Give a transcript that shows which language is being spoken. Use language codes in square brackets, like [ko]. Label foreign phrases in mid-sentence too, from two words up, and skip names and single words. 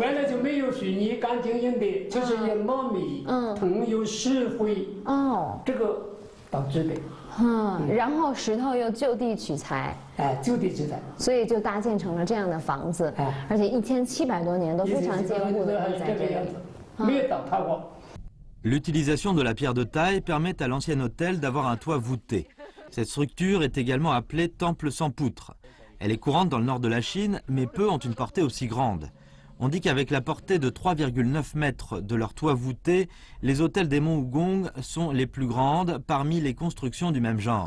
[zh] 原来就没有水泥干净用的，就是用糯米，藤有石灰，这个导致的。然后石头又就地取材，就地取材，所以就搭建成了这样的房子，而且1700多年都非常坚固的在这里，没有倒塌过。 [fr] L'utilisation de la pierre de taille permet à l'ancien hôtel d'avoir un toit voûté. Cette structure est également appelée temple sans poutre. Elle est courante dans le nord de la Chine, mais peu ont une portée aussi grande. On dit qu'avec la portée de 3,9 mètres de leur toit voûté, les hôtels des monts Wugong sont les plus grandes parmi les constructions du même genre.